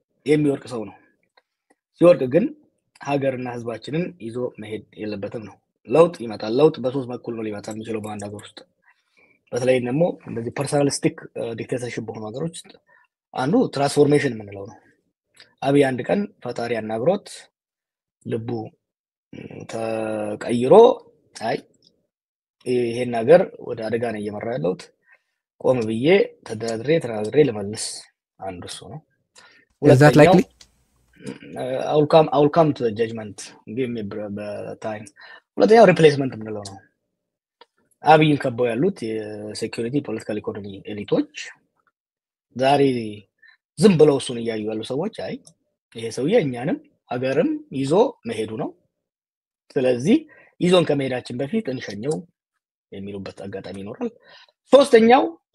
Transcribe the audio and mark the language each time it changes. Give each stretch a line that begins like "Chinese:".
Amharic: የሚወድቅ ሰው ነው። ሲወድቅ ግን ሀገርና ህዝባችንን ይዞ መሄድ የለበትም ነው። ለውጥ ይመጣል። ለውጥ በሶስት በኩል ነው ሊመጣ የሚችለው በአንድ ሀገር ውስጥ። በተለይ ደግሞ እንደዚህ ፐርሰናሊስቲክ ዲክቴተርሺፕ በሆኑ ሀገሮች ውስጥ አንዱ ትራንስፎርሜሽን የምንለው ነው። አብይ አንድ ቀን ፈጣሪ አናግሮት ልቡ ተቀይሮ አይ ይሄን ነገር ወደ አደጋ ነው እየመራ ያለሁት ቆም ብዬ ተናግሬ ልመልስ፣ አንዱ እሱ ነው።
English: Is that likely? I will come to the judgment, give me time.
Amharic: ሁለተኛው ሪፕሌስመንት የምንለው ነው። አብይን ከበው ያሉት የሴኩሪቲ ፖለቲካል ኢኮኖሚ ኤሊቶች ዛሬ ዝም ብለው እሱን እያዩ ያሉ ሰዎች አይ ይሄ ሰውዬ እኛንም ሀገርም ይዞ መሄዱ ነው፣ ስለዚህ ይዞን ከመሄዳችን በፊት እንሸኘው የሚሉበት አጋጣሚ ይኖራል። ሶስተኛው